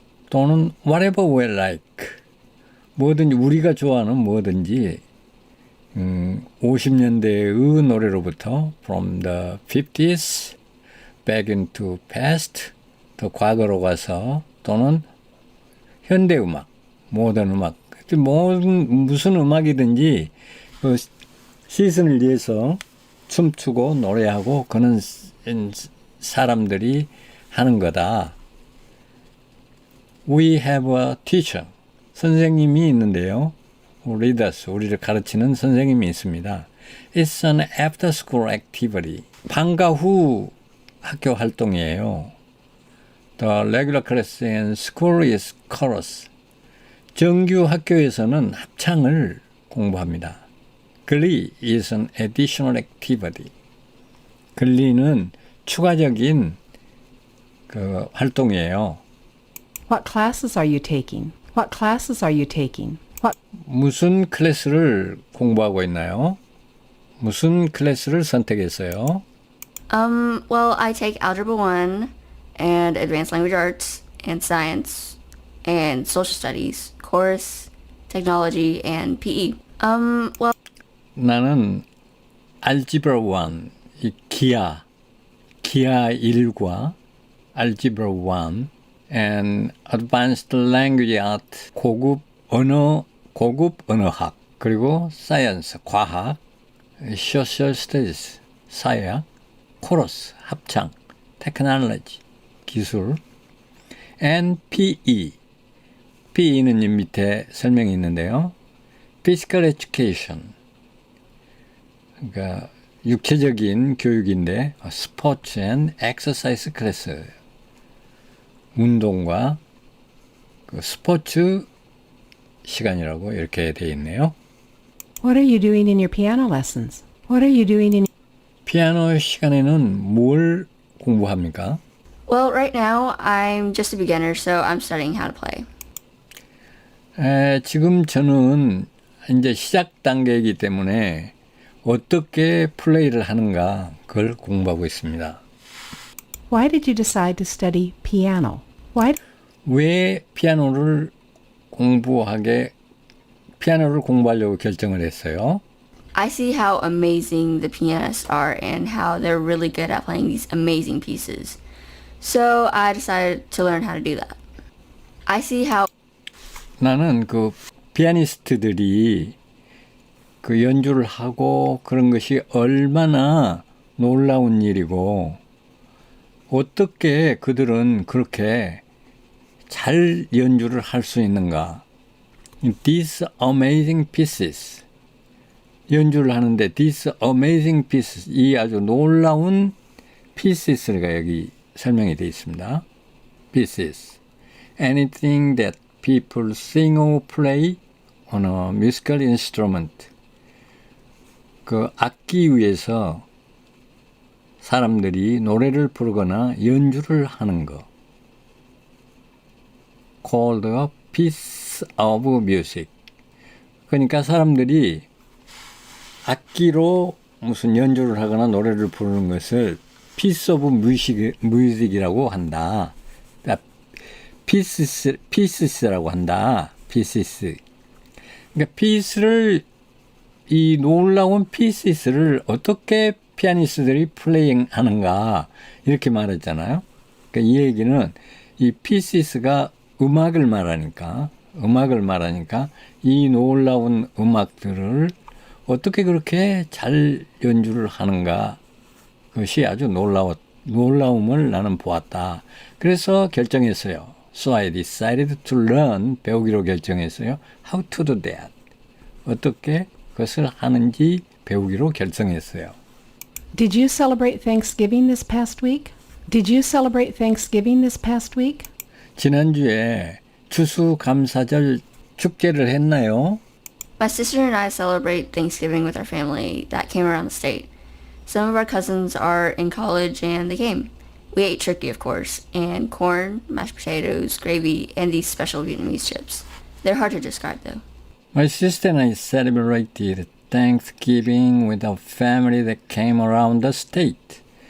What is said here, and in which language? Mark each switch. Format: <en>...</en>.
<ko>또는</ko> <en>whatever we like</en> <ko>뭐든지 우리가 좋아하는 뭐든지 50년대의 노래로부터</ko> <en>from the 50s back into past</en> <ko>더 과거로 가서 또는 현대음악, 모던 음악 무슨 음악이든지 그 시즌을 위해서 춤추고 노래하고 그런 사람들이 하는 거다.</ko> <en>We have a teacher.</en> <ko>선생님이 있는데요.</ko> <en>Lead us.</en> <ko>우리를 가르치는 선생님이 있습니다.</ko> <en>It's an after-school activity.</en> <ko>방과 후 학교 활동이에요.</ko> <en>The regular class in school is chorus.</en> <ko>정규 학교에서는 합창을 공부합니다.</ko> <en>Glee is an additional activity.</en> <ko>글리는 추가적인 그 활동이에요.</ko> <en>What classes are you taking? What classes are you taking?</en> <ko>무슨 클래스를 공부하고 있나요? 무슨 클래스를 선택했어요?</ko> <en>Well, I take Algebra 1 and Advanced Language Arts and Science and Social Studies, Chorus, Technology, and PE. Well,</en> <ko>나는</ko> <en>Algebra 1,</en> <ko>이 기하 1과</ko> <en>Algebra 1 and Advanced Language Art,</en> <ko>고급 언어학, 그리고</ko> <en>Science,</en> <ko>과학,</ko> <en>Social Studies,</en> <ko>사회학,</ko> <en>Chorus,</en> <ko>합창,</ko> <en>Technology,</en> <ko>기술,</ko> <en>and PE.</en> <ko>PE는 이 밑에 설명이 있는데요.</ko> <en>Physical Education,</en> <ko>그러니까 육체적인 교육인데</ko> <en>Sports and Exercise Class,</en> <ko>운동과 그 스포츠 시간이라고 이렇게 되어 있네요.</ko> <en>What are you doing in your piano lessons? What are you doing in</en> <ko>피아노 시간에는 뭘 공부합니까?</ko> <en>well, right now I'm just a beginner, so I'm studying how to play.</en> <ko>지금 저는 이제 시작 단계이기 때문에 어떻게 플레이를 하는가 그걸 공부하고 있습니다.</ko> <en>Why did you decide to study piano?</en> <ko>왜 피아노를 공부하려고 결정을 했어요?</ko> <en>I see how amazing the pianists are and how they're really good at playing these amazing pieces. So I decided to learn how to do that. I see how</en> <ko>나는 그 피아니스트들이 그 연주를 하고 그런 것이 얼마나 놀라운 일이고 어떻게 그들은 그렇게 잘 연주를 할 수 있는가.</ko> <en>These amazing pieces.</en> <ko>연주를 하는데</ko> <en>these amazing pieces.</en> <ko>이 아주 놀라운 pieces가 여기 설명이 되어 있습니다.</ko> <en>Pieces. Anything that people sing or play on a musical instrument.</en> <ko>그 악기 위에서 사람들이 노래를 부르거나 연주를 하는 거.</ko> <en>called a piece of music.</en> <ko>그러니까 사람들이 악기로 무슨 연주를 하거나 노래를 부르는 것을 piece of music이라고 한다. pieces라고 한다.</ko> <en>pieces.</en> <ko>그러니까 piece를 이 놀라운 pieces를 어떻게 피아니스트들이 플레잉 하는가 이렇게 말했잖아요. 그러니까 이 얘기는 이 pieces가 음악을 말하니까 이 놀라운 음악들을 어떻게 그렇게 잘 연주를 하는가 그것이 아주 놀라움을 나는 보았다. 그래서 결정했어요.</ko> <en>So I decided to learn</en> <ko>배우기로 결정했어요.</ko> <en>How to do that.</en> <ko>어떻게 그것을 하는지 배우기로 결정했어요.</ko> <en>Did you celebrate Thanksgiving this past week? Did you celebrate Thanksgiving this past week?</en> <ko>지난주에 추수감사절 축제를 했나요?</ko> <en>My sister and I celebrate Thanksgiving with our family that came around the state. Some of our cousins are in college and they came. We ate turkey, of course, and corn, mashed potatoes, gravy, and these special Vietnamese chips. They're hard to describe, though. My sister and I celebrated Thanksgiving with a family that came around the state.</en>